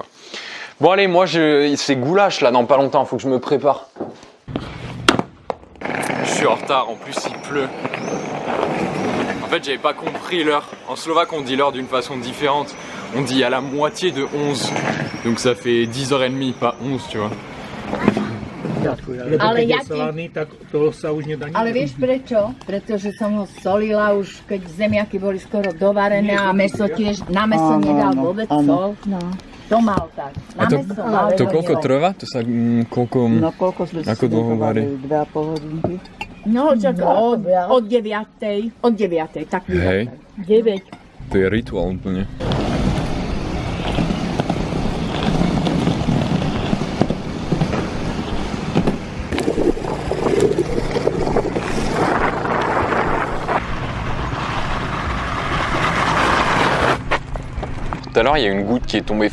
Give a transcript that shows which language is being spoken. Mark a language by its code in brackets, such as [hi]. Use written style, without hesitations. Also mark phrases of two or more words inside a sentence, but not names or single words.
[fr] Bon allez, moi c'est goulash là dans pas longtemps, faut que je me prépare. Je suis en retard, en plus il pleut. En fait, j'avais pas compris l'heure. En slovaque, on dit l'heure d'une façon différente. On dit à la moitié de 11. Donc ça fait 10h30, pas 11, tu vois. [sk] Ale ja ti... Ale vieš prečo? Pretože som ho solila už, keď zemiaky boli skoro dovarené a meso tiež, na meso nedal vôbec sol. No. To mal tak. Na meso mal. To koľko trvá? To sa koľko... No koľko sme si dlho varí? 2,5 hodinky. No, čak od 9. Od 9. Tak Hej. 9. To je rituál úplne. [fr] Tout à l'heure, il y a une goutte qui est tombée.